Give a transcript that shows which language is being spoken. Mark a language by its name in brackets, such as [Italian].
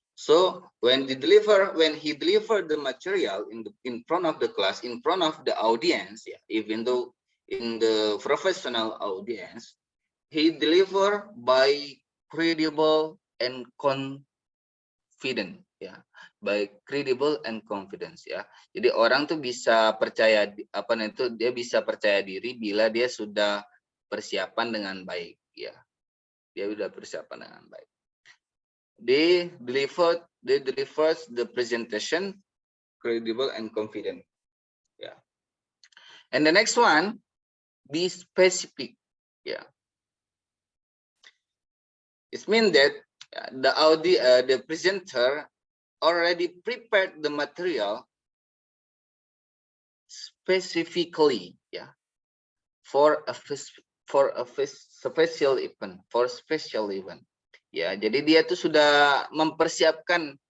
[English] So when he deliver the material in front of the class, in front of the audience, yeah, even though in the professional audience, he deliver by credible and confident, ya, by credible and confidence, ya. [Indonesian] Jadi orang tuh bisa percaya dia bisa percaya diri bila dia sudah persiapan dengan baik, ya. Dia sudah persiapan dengan baik. [English] They delivers the presentation credible and confident, ya. And the next one, be specific, yeah. It means that the presenter already prepared the material specifically, yeah, for a special event, ya. [Indonesian] Jadi dia tuh sudah mempersiapkan